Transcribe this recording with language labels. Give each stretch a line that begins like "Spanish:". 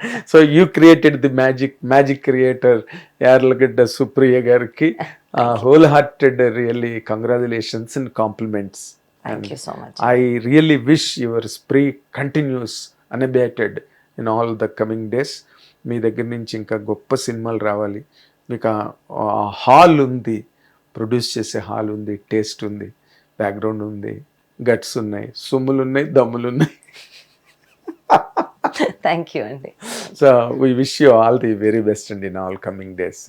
English: So you created the magic creator Yarlagadda Supriya gariki wholehearted really congratulations and compliments. Thank you so much. I really wish your spree continues unabated in all the coming days.
Telugu: మీ దగ్గర నుంచి ఇంకా గొప్ప సినిమాలు రావాలి. మీకు ఆ hall ఉంది, produce చేసే హాల్ ఉంది, టేస్ట్ ఉంది, బ్యాక్గ్రౌండ్ ఉంది, గట్స్ ఉన్నాయి, సొమ్ములు ఉన్నాయి, దమ్ములు ఉన్నాయి.
English: Thank you అండి. So we wish you all the very best and in all coming days.